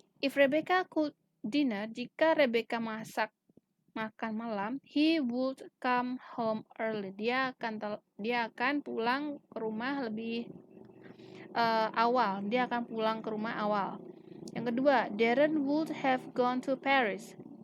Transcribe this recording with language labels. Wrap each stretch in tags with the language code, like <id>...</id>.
<en>If Rebecca cooked dinner,</en> <id>jika Rebecca masak makan malam,</id> <en>he would come home early.</en> <id>Dia akan pulang ke rumah lebih awal. Dia akan pulang ke rumah awal. Yang kedua,</id> <en>Darren would have gone to Paris.</en>